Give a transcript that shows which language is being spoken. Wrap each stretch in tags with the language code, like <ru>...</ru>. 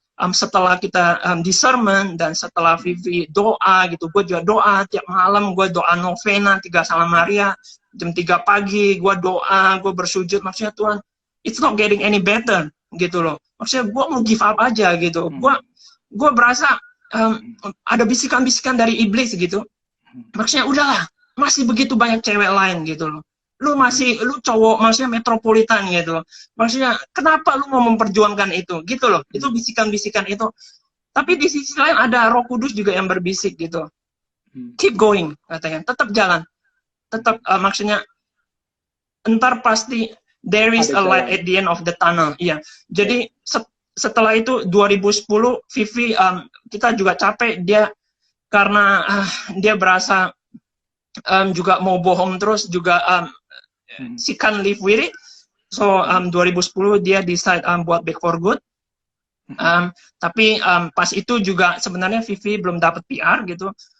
<id>setelah kita di sermon dan setelah Vivi doa gitu, gue juga doa tiap malam, gue doa novena 3 Salam Maria, jam 3 pagi, gue doa, gue bersujud, maksudnya Tuhan,</id> <en>it's not getting any better</en> <id>gitu loh, maksudnya gue mau</id> <en>give up</en> <id>aja gitu, gue berasa ada bisikan-bisikan dari iblis gitu, maksudnya udahlah, masih begitu banyak cewek lain gitu loh. Lu cowok, maksudnya metropolitan gitu loh. Maksudnya kenapa lu mau memperjuangkan itu gitu loh. Itu bisikan-bisikan itu. Tapi di sisi lain ada Roh Kudus juga yang berbisik gitu.</id> <en>Keep going</en> <id>katanya. Tetap jalan. Tetap maksudnya entar pasti</id> <en>there is a light at the end of the tunnel.</en> <id>Iya. Jadi setelah itu 2010 Vivi kita juga capek dia karena dia berasa juga mau bohong terus juga</id> <en>she can't live with it.</en> <id>So 2010 dia decide buat</id> <en>back for good.</en> <id>Tapi pas itu juga sebenarnya Vivi belum dapat PR gitu.</id>